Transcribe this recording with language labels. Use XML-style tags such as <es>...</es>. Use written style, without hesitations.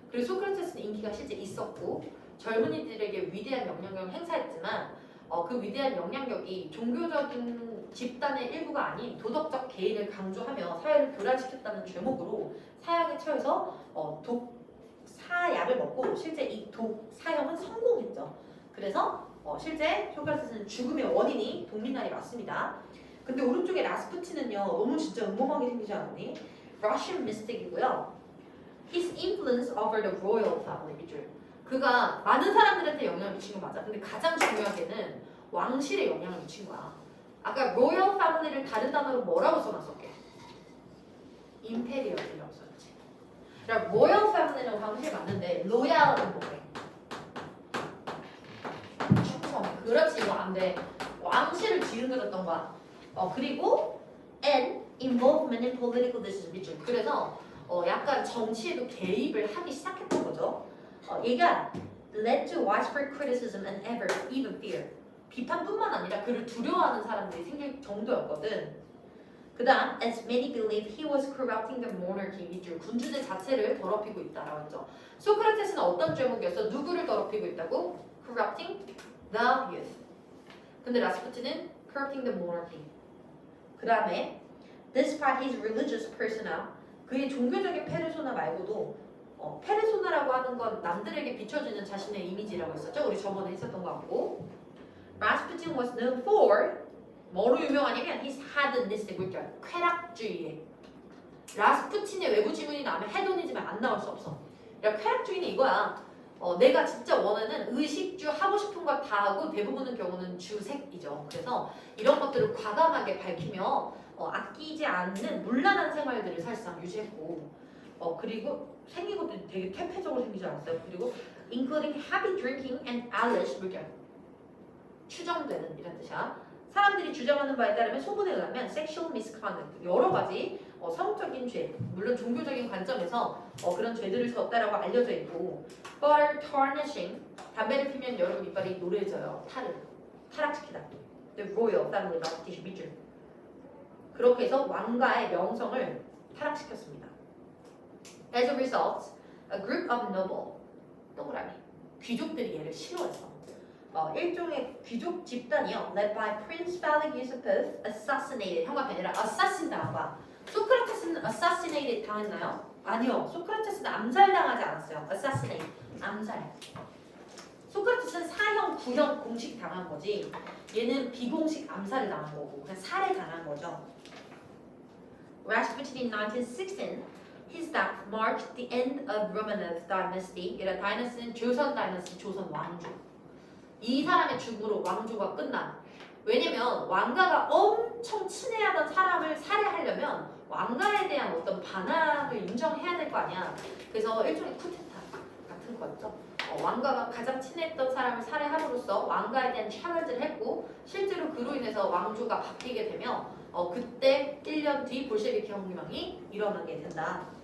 <ko>그리고 소크라테스는 인기가 실제 있었고 젊은이들에게 위대한 영향력을 행사했지만 그 위대한 영향력이 종교적인 집단의 일부가 아닌 도덕적 개인을 강조하며 사회를 교란시켰다는 죄목으로 사형에 처해서 사약을 먹고 실제 이 사형은 성공했죠. 그래서 실제 소크라테스는 죽음의 원인이 동미나리 맞습니다. 근데 오른쪽에 라스푸틴은요 너무 진짜 음모하게 생기지 않았니?</ko> <en>Russian mystic이고요. His influence over the royal family</en> <ko>밑줄. 그가 많은 사람들한테 영향을 미친 거 맞아. 근데 가장 중요하게는 왕실에 영향을 미친 거야. 아까 royal family를 다른 단어로 뭐라고 써놨었게? imperial이라고 써놨지. 그러니까 royal family는 왕실 맞는데 loyal은 뭐래? 충성. 그렇지 이거 안 돼. 왕실을 뒤흔들었던 거야. 그리고</ko> <en>and involvement in political decisions</en> <ko>밑줄. 그래서 약간 정치에도 개입을 하기 시작했던 거죠. 얘가</ko> <en>led to widespread criticism and even fear.</en> <ko>비판뿐만 아니라 그를 두려워하는 사람들이 생길 정도였거든. 그 다음</ko> <en>as many believe he was corrupting the monarchy</en> <ko>밑줄. 군주제 자체를 더럽히고 있다라고 했죠. 소크라테스는 어떤 죄목이었어? 누구를 더럽히고 있다고?</ko> <en>corrupting the youth.</en> <ko>근데 라스푸틴은</ko> <en>corrupting the monarchy.</en> <ko>그 다음에</ko> <en>despite his religious persona,</en> <ko>그의 종교적인 페르소나 말고도 페르소나라고 하는 건 남들에게 비춰주는 자신의 이미지라고 했었죠. 우리 저번에 했었던 거 같고.</ko> <en>Rasputin was known for</en> <ko>뭐로 유명하냐면</ko> <en>his hedonistic</en> <ko>물결, 쾌락주의에. 라스푸틴의 외부 지문이 나오면 헤도니즘에 안 나올 수 없어. 야, 쾌락주의는 이거야. 내가 진짜 원하는 의식주 하고 싶은 거 다 하고 대부분의 경우는 주색이죠. 그래서 이런 것들을 과감하게 밝히며 아끼지 않는 문란한 생활들을 사실상 유지했고 그리고 생긴 것도 되게 퇴폐적으로 생기지 않았어요. 그리고</ko> <en>including heavy drinking and lavish</en> <ko>물결 추정되는 이런 뜻이야. 사람들이 주장하는 바에 따르면 소문에 의하면</ko> <en>sexual misconduct</en> <ko>여러 가지 성적인 죄 물론 종교적인 관점에서 그런 죄들을 졌다라고 알려져 있고</ko> <en>butter tarnishing</en> <ko>담배를 피면 여러분 이빨이 노래져요. 타락시키다.</ko> <en>The royal family reputation</en> <ko>밑줄. 그렇게 해서 왕가의 명성을 타락시켰습니다.</ko> <en>As a result, a group of noble</en> <ko>동그라미 귀족들이 얘를 싫어해서 일종의 귀족 집단이요.</ko> <en>led by Prince Philip assassinated</en> <ko>형광펜 아니라</ko> <en>assassin</en> <ko>당한 거야. 소크라테스는 assassinated 당했나요? 아니요. 소크라테스는 암살당하지 않았어요. assassinate 암살. 소크라테스는 사형, 구형 공식 당한 거지. 얘는 비공식 암살을 당한 거고 그냥 살해 당한 거죠.</ko> <en>Rasputin in 1916, his death marked the end of Romanov dynasty.</en> <ko>이라 다이너스는 조선 다이너스, 조선 왕조. 이 사람의 죽음으로 왕조가 끝나. 왜냐면 왕가가 엄청 친애하던 사람을 살해하려면 왕가에 대한 어떤 반항을 인정해야 될 거 아니야. 그래서 일종의 쿠데타 같은 거였죠. 왕가가 가장 친했던 사람을 살해함으로써 왕가에 대한 챌린지를 했고 실제로 그로 인해서 왕조가 바뀌게 되며 그때 1년 뒤 볼셰비키 혁명이 일어나게 된다.</ko>